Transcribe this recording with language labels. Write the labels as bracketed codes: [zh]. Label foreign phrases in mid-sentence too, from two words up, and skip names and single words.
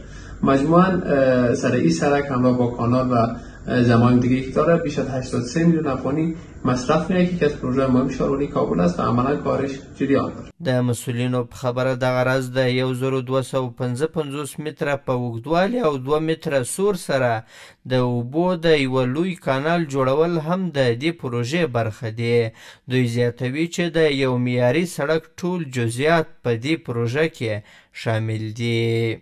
[fa] مجموعاً سر این سرک همراه با کانال و زمان دیگه که داره بیش از 83 میلیون افغانی مصرف میشه که از پروژه مهم ښاروالۍ کابل است و عملا کارش جریان داره. [ps] د مسؤلینو په خبره دغه راز د 1255 متره په اوږدوالي او 2 متره سور سره د اوبو د یوه لوی کانال جوړول هم د دې پروژې برخه دي. دوی زیاتوي چې د یو معیاري سړک ټول جزئیات په دې پروژه کې شامل دي.